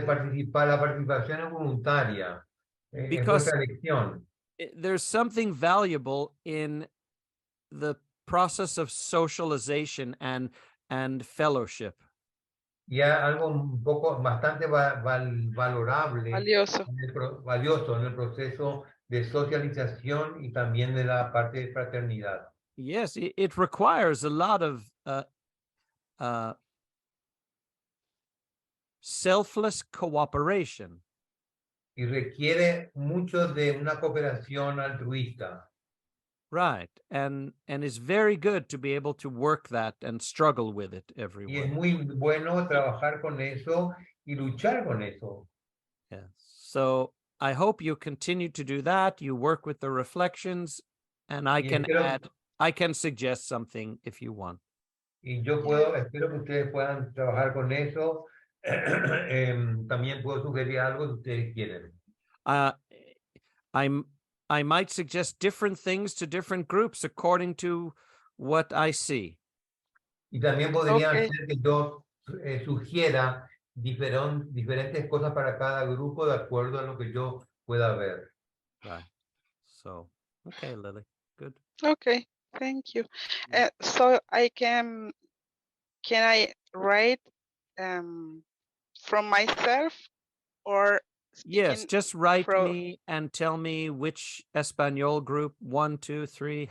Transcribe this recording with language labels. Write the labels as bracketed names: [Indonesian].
[Spanish] la participación es voluntaria. Es [English] Because [Spanish] vuestra elección. [English] there's something valuable in the process of socialization and fellowship. [Spanish] Y hay algo bastante valorable, Valioso. valioso en el proceso de socialización y también de la parte de fraternidad. [English] Yes, it requires a lot of selfless cooperation. [Spanish] Y requiere mucho de una cooperación altruista. [English] Right. And it's very good to be able to work that and struggle with it [Spanish] Y es [English] everywhere. [Spanish] muy bueno trabajar con eso y luchar con eso. [English] Yes. So I hope you continue to do that. You work with the reflections, and I can suggest something if you want. [Spanish] Y yo espero que ustedes puedan trabajar con eso. También puedo sugerir algo si ustedes quieren. [English] I might suggest different things to different groups according to what I see. [Spanish] Y también podría [English] Okay. [Spanish] ser que yo sugiera diferentes cosas para cada grupo de acuerdo a lo que yo pueda ver. [English] Right. So, okay, Lily. Good. Okay. Thank you. So can I write from myself or Yes, speaking just write from me and tell me which Espanol group, 1, 2, 3.